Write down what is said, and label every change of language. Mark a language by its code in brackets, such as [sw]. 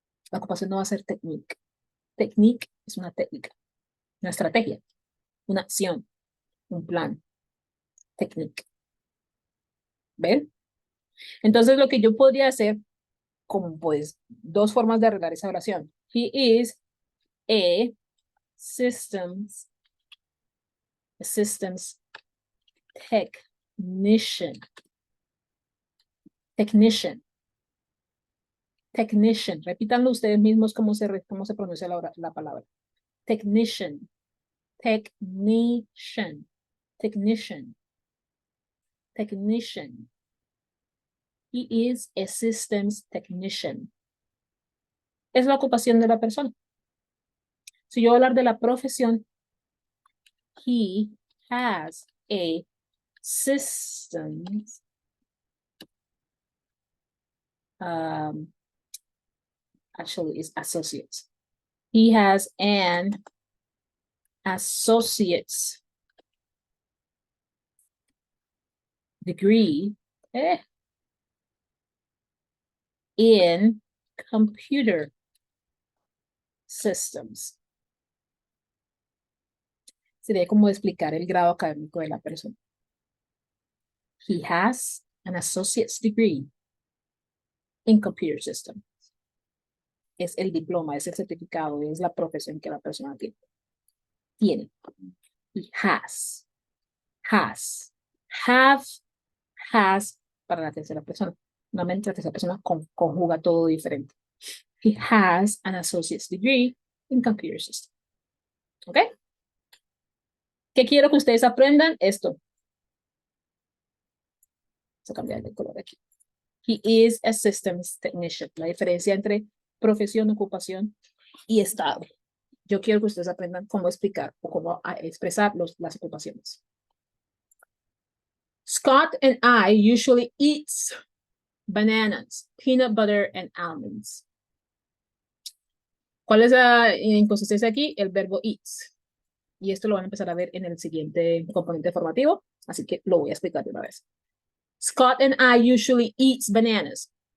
[es] La ocupación no va a ser technique. Technique es una técnica, una estrategia, una acción, un plan. Technique. ¿Ven? Entonces, lo que yo podría hacer, como pues, dos formas de arreglar esa oración. [en] He is a systems technician. Technician. Technician. [es] Repítanlo ustedes mismos cómo se pronuncia la palabra. [en] Technician. Technician. Technician. Technician. He is a systems technician. [es] Es la ocupación de la persona. Si yo voy a hablar de la profesión, [en] he has a systems actually is associates. He has an associate's degree in computer systems. [es] Sería como explicar el grado académico de la persona. [en] He has an associate's degree in computer systems. [es] Es el diploma, es el certificado, es la profesión que la persona tiene. [en] He has. Has. Have. [es] Has para la tercera persona. Normalmente la tercera persona conjuga todo diferente. [en] He has an associate's degree in computer systems. [es] ¿Ok? ¿Qué quiero que ustedes aprendan? Esto. Vamos a cambiar de color aquí. [en] He is a systems technician. [es] La diferencia entre profesión, ocupación y estado. Yo quiero que ustedes aprendan cómo explicar o cómo expresar las ocupaciones. [en] Scott and I usually eat bananas, peanut butter, and almonds. [es] ¿Cuál es la inconsistencia aquí? El verbo eats. Y esto lo van a empezar a ver en el siguiente componente formativo, así que lo voy a explicar de una vez. [en] Scott and I usually eat bananas.